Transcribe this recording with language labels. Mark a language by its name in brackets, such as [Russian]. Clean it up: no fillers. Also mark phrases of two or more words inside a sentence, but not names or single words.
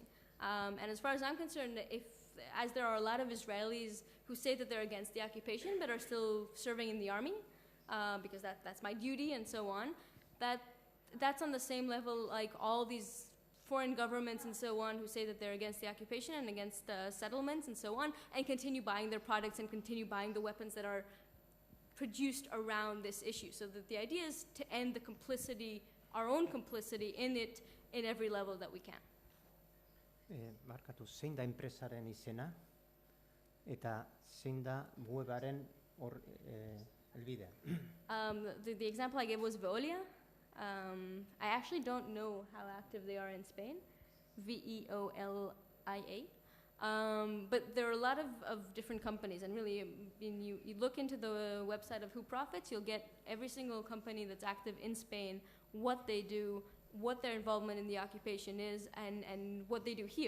[English] And as far as I'm concerned, as there are a lot of Israelis who say that they're against the occupation but are still serving in the army, because that's my duty and so on, that's on the same level like all these foreign governments and so on who say that they're against the occupation and against settlements and so on, and continue buying their products and continue buying the weapons that are produced around this issue. So that the idea is to end the complicity, our own complicity in it, in every level that we can. [Basque] Markatu, zein da enpresaren izena eta zein da webaren helbidea? [English] The example I gave was Veolia. I actually don't know how active they are in Spain, Veolia. But there are a lot of different companies, and really, you look into the website of Who Profits, you'll get every single company that's active in Spain, what they do, what their involvement in the occupation is, and what they do here.